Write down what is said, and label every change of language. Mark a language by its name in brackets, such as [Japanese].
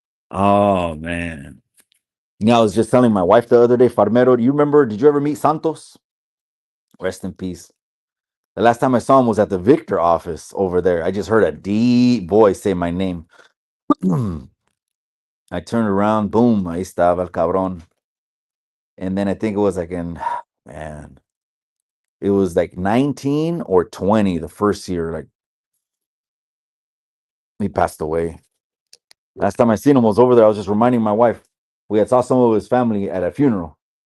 [English] Oh man. I was just telling my wife the other day, Farmero, do you remember? Did you ever meet Santos? Rest in peace. The last time I saw him was at the Victor office over there. I just heard a deep voice say my name. I turned around, boom, [Spanish] ahí estaba el cabrón. [English] And then I think it was like man, it was like 19 or 20 the first year. Like, he passed away. Last time I seen him was over there. I was just reminding my wife. We had saw some of his family at a funeral.